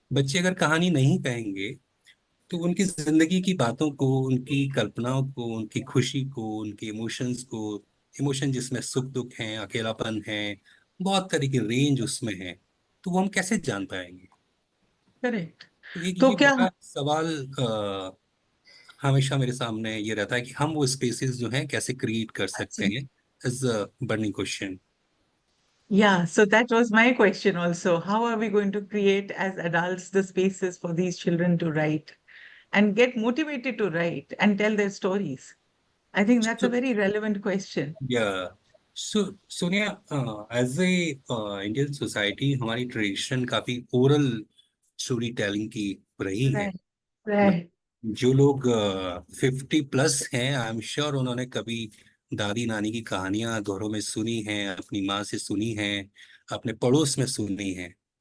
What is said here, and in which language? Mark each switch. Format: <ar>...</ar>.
<hi>बच्चे अगर कहानी नहीं कहेंगे तो उनकी जिंदगी की बातों को, उनकी कल्पनाओं को, उनकी खुशी को, उनके इमोशंस को, इमोशन जिसमें सुख दुख है, अकेलापन है, बहुत तरह की रेंज उसमें है, तो वो हम कैसे जान पाएंगे?</hi> <en>Correct.</en> <hi>तो एक तो ये क्या, बड़ा सवाल हमेशा मेरे सामने ये रहता है कि हम वो स्पेसेस जो हैं कैसे क्रिएट कर सकते हैं,</hi> <en>Is a burning question. yeah, so that was my question also. How are we going to create as adults the spaces for these children to write and get motivated to write and tell their stories? I think that's a very relevant question.</en> <hi>या सो Sonia,</hi> <en>as a Indian society</en> <hi>हमारी tradition काफी oral story telling की रही है।</hi> <en>Right, right.</en> <hi>जो लोग 50+ हैं,</hi> <en>I am sure</en> <hi>उन्होंने कभी दादी नानी की कहानियां घरों में सुनी हैं, अपनी माँ से सुनी हैं, अपने पड़ोस में सुनी हैं।</hi>